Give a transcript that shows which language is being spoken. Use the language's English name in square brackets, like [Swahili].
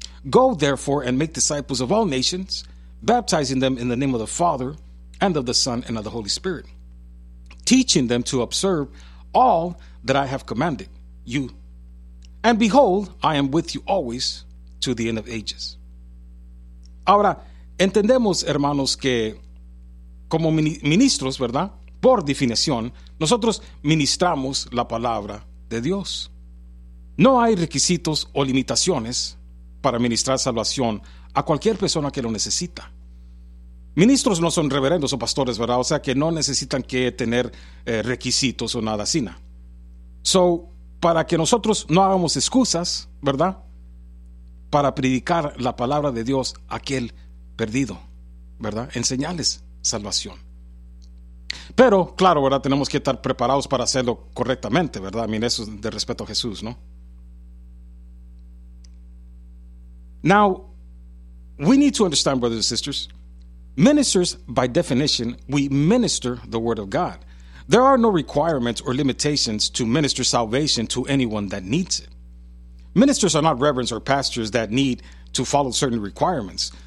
[English] Go therefore and make disciples of all nations, baptizing them in the name of the Father and of the Son and of the Holy Spirit, teaching them to observe all that I have commanded you. And behold, I am with you always to the end of ages. [Spanish] Ahora, entendemos, hermanos, que como ministros, ¿verdad?, por definición, nosotros ministramos la palabra de Dios. No hay requisitos o limitaciones para ministrar salvación a cualquier persona que lo necesita. Ministros no son reverendos o pastores, ¿verdad? O sea, que no necesitan que tener requisitos o nada así. So, para que nosotros no hagamos excusas, ¿verdad?, para predicar la palabra de Dios a aquel perdido, ¿verdad?, enseñarles salvación. Pero, claro, ¿verdad?, tenemos que estar preparados para hacerlo correctamente, ¿verdad? [English] I mean, [Spanish] eso es de respeto a Jesús, ¿no? [English] Now, we need to understand, brothers and sisters, ministers, by definition, we minister the word of God. There are no requirements or limitations to minister salvation to anyone that needs it. Ministers are not reverends or pastors that need to follow certain requirements.